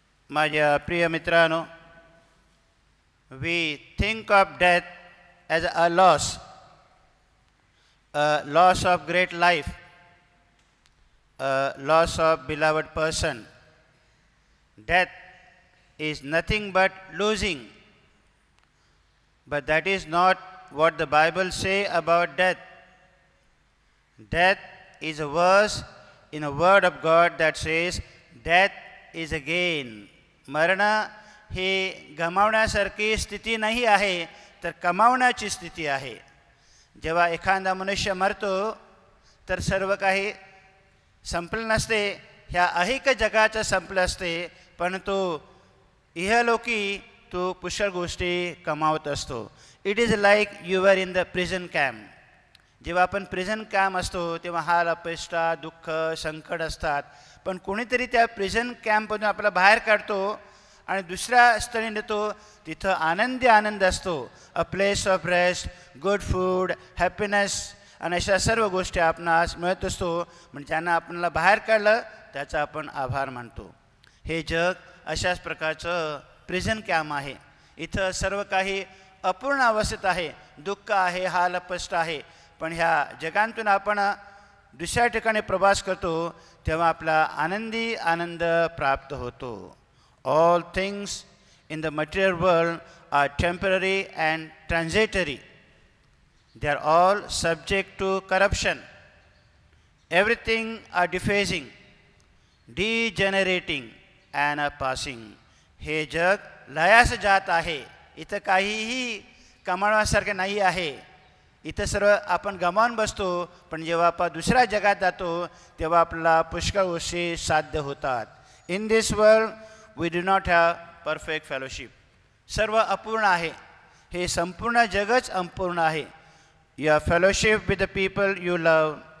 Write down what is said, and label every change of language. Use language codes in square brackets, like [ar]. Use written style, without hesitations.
[mr] माझ्या प्रिय मित्रांनो, [en] We think of death as a loss, a loss of great life, a loss of beloved person. Death is nothing but losing. But that is not what the Bible says about death. Death is a verse in a word of God that says, death is a gain. [mr] मरण ही गमावण्यासारखी स्थिती नाही आहे, तर कमावण्याची स्थिती आहे. जेव्हा एखादा मनुष्य मरतो तर सर्व काही संपलं नसते, ह्या अहिक जगाचं संपलं असते, परंतु इहलोकी तो पुष्कळ गोष्टी कमावत असतो. [en] It is like you are in the prison camp. [mr] जेव्हा आपण प्रिझन कॅम्प असतो तेव्हा हाल अपेष्टा दुःख संकट असतात, पण कोणीतरी त्या प्रिझन कॅम्पमधून आपल्याला बाहेर काढतो आणि दुसऱ्या स्थळी नेतो. तिथं आनंद असतो. [en] a place of rest, good food, happiness [mr] आणि अशा सर्व गोष्टी आपणास मिळत असतो. म्हणजे ज्यांना आपल्याला बाहेर काढलं त्याचा आपण आभार मानतो. हे जग अशाच प्रकारचं प्रिझन कॅम्प आहे. इथं सर्व काही अपूर्ण अवस्थेत आहे, दुःख आहे, हाल अपेष्टा आहे. पण ह्या जगांतून आपण दुसऱ्या ठिकाणी प्रवास करतो तेव्हा आपला आनंद प्राप्त होतो. [en] All things in the material world are temporary and transitory. They are all subject to corruption. Everything are defacing, degenerating and are passing. [mr] हे जग लयास जात आहे. इथं काहीही कमावण्यासारखे नाही आहे. इथं सर्व आपण गमावून बसतो, पण जेव्हा आपण दुसऱ्या जगात जातो तेव्हा आपल्याला पुष्कळ गोष्टी साध्य होतात. [en] In this world we do not have perfect fellowship. [mr] सर्व अपूर्ण आहे. हे संपूर्ण जगच अपूर्ण आहे. [en] Your fellowship with the people you love.